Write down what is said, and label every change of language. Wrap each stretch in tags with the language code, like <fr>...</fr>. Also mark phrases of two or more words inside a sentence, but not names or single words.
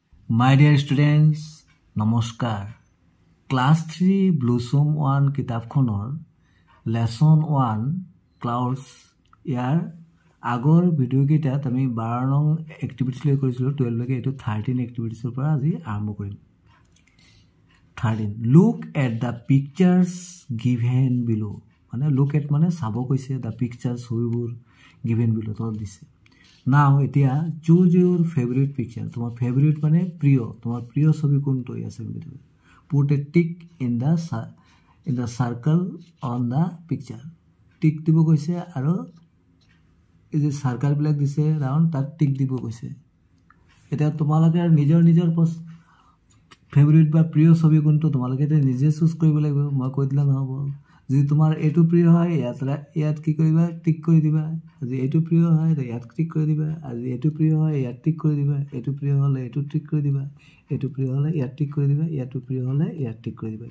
<en>My dear students,</en> <as>নমস্কাৰ। ক্লাছ 3 ব্লুসম 1 কিতাপখনৰ লেসন 1 ক্লাউডছ ইয়াৰ আগৰ ভিডিও কেইটাত আমি 12 নং এক্টিভিটিজ লৈ কৰিছিলো 12 লৈকে এটো 13 এক্টিভিটিজৰ পৰা আজি আৰম্ভ কৰিম।</as> <en>13 Look at the pictures given below।</en> <as>মানে</as> <en>look at</en> <as>মানে চাব কৈছে</as> <en>the pictures</en> <as>ছবিবোৰ</as> <en>given below</en> <as>তলত দিছে।</as> <en>Now এতিয়া choose your favorite picture।</en> <as>তোমার favorite মানে প্রিয়, তোমার প্রিয় ছবি কোনটো আছে বুলি তুমি</as> <en>put a tick in the circle on the picture।</en> <as>টিক দিব কৈছে আৰু এই যে সার্কেল বিলাক দিছে রাউন্ড তাত টিক দিব কৈছে। এটা তোমালোকে নিজৰ ফেভারিট বা প্রিয় ছবি কোনটো তোমালোকে নিজে চুজ কৰিব লাগিব, মই কৈ দিলে নহব। যদি তোমাৰ এটো প্রিয় হয় ইয়াত কি কৰিবা টিক কৰি দিবা, যদি এটো প্রিয় হয় ইয়াত টিক কৰি দিবা, আজি এটো প্রিয় হয় ইয়াত টিক কৰি দিবা, এটো প্রিয় হলে এটো টিক কৰি দিবা, এটো প্রিয় হলে ইয়াত টিক কৰি দিবা, ইয়াতো প্রিয় হলে ইয়াত টিক কৰি দিবা।</as>